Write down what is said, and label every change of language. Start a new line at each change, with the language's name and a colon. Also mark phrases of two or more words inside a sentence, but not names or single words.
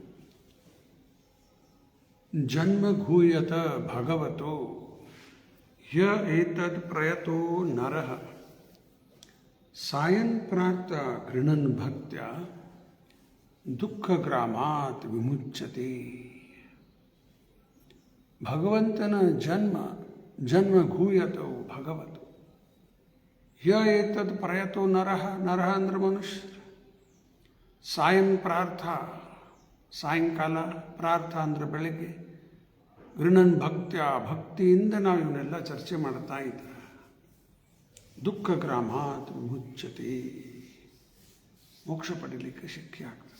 Sanskrit: ಜನ್ಮಘೂಯತ ಭಗವತೋ ಯ ಏತದ್ ಪ್ರಯತೋ ನರಃ ಸಾಯನ್ ಪ್ರಾರ್ಥ ಗೃಣನ್ ಭಕ್ತ್ಯ ದುಃಖಗ್ರಾಮಾತ್ ವಿಮುಚ್ಯತೆ. ಭಗವಂತನ ಜನ್ಮಘೂಯತೋ ಭಗವತೋ ಯ ಏತದ್ ಪ್ರಯತೋ ನರಃ.
Kannada: ನರಃ ಅಂದ್ರೆ ಮನುಷ್ಯರು.
Sanskrit: ಸಾಯನ್ ಪ್ರಾರ್ಥ
Kannada: ಸಾಯಂಕಾಲ, ಪ್ರಾರ್ಥ ಅಂದರೆ ಬೆಳಗ್ಗೆ,
Sanskrit: ಗೃಣನ್ ಭಕ್ತ್ಯ
Kannada: ಭಕ್ತಿಯಿಂದ ನಾವು ಇವನ್ನೆಲ್ಲ ಚರ್ಚೆ ಮಾಡ್ತಾ ಇದ್ದ.
Sanskrit: ದುಃಖ ಗ್ರಾಮಾತ್ ವಿಮುಚ್ಯತೆ,
Kannada: ಮೋಕ್ಷ ಪಡೀಲಿಕ್ಕೆ ಶಕ್ಯ ಆಗ್ತದೆ.